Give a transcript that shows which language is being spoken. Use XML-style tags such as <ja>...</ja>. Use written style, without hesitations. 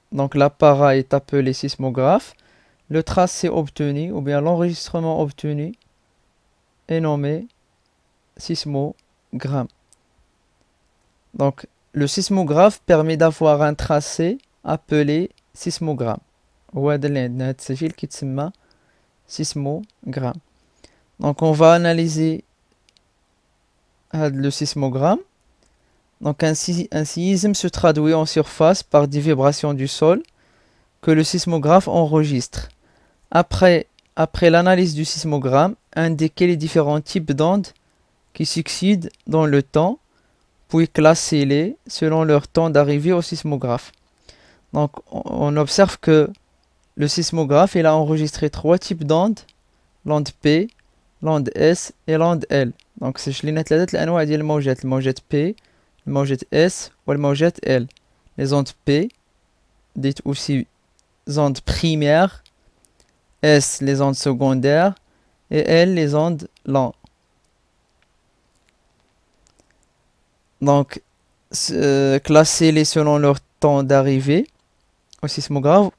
<fr>Donc l'appareil est appelé sismographe. Le tracé obtenu ou bien l'enregistrement obtenu est nommé sismogramme. Donc, le sismographe permet d'avoir un tracé appelé sismogramme.</fr> <ar>وهذا اللي عندنا هاد التسجيل كيتسمى sismogramme.</ar> <fr>Donc, on va analyser le sismogramme. Donc, un séisme se traduit en surface par des vibrations du sol que le sismographe enregistre. Après l'analyse du sismogramme, indiquer les différents types d'ondes qui succèdent dans le temps, puis classer-les selon leur temps d'arrivée au sismographe. Donc, on observe que le sismographe il a enregistré 3 types d'ondes, l'onde P, l'onde S et l'onde L.</fr> <ar>Donc, سجلنا 3 الأنواع ديال الموجات، الموجات P, الموجات S والموجات L.</ar> <fr>Les ondes P, dites aussi ondes primaires, S les ondes secondaires et L les ondes longues. Donc, classer-les selon leur temps d'arrivée au sismographe.</fr>